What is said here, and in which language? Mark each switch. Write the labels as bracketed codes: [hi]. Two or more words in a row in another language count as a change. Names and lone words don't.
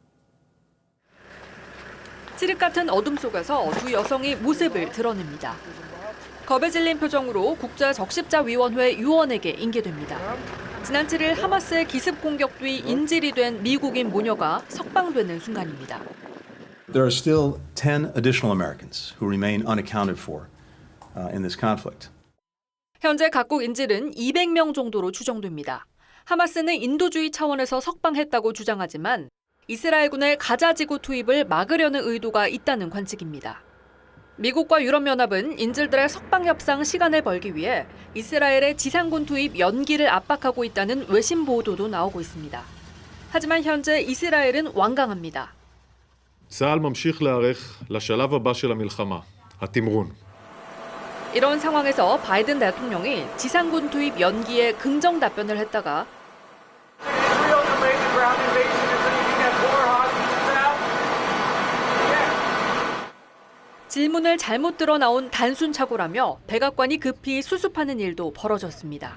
[ko] 칠흑 같은 어둠 속에서 두 여성이 모습을 드러냅니다. 겁에 질린 표정으로 국제적십자위원회 유언에게 인계됩니다. 지난 7일 하마스의 기습 공격 뒤 인질이 된 미국인 모녀가 석방되는 순간입니다. [en] There are still 10 additional Americans who remain unaccounted for in this conflict. [ko] 현재 각국 인질은 200명 정도로 추정됩니다. 하마스는 인도주의 차원에서 석방했다고 주장하지만 이스라엘군의 가자지구 투입을 막으려는 의도가 있다는 관측입니다. 미국과 유럽연합은 인질들의 석방 협상 시간을 벌기 위해 이스라엘의 지상군 투입 연기를 압박하고 있다는 외신 보도도 나오고 있습니다. 하지만 현재 이스라엘은 완강합니다. [he] צה"ל ממשיך להיערך לשלב הבא של המלחמה, התמרון. [ko] 이런 상황에서 바이든 대통령이 지상군 투입 연기에 긍정 답변을 했다가 질문을 잘못 들어 나온 단순 착오라며 백악관이 급히 수습하는 일도 벌어졌습니다.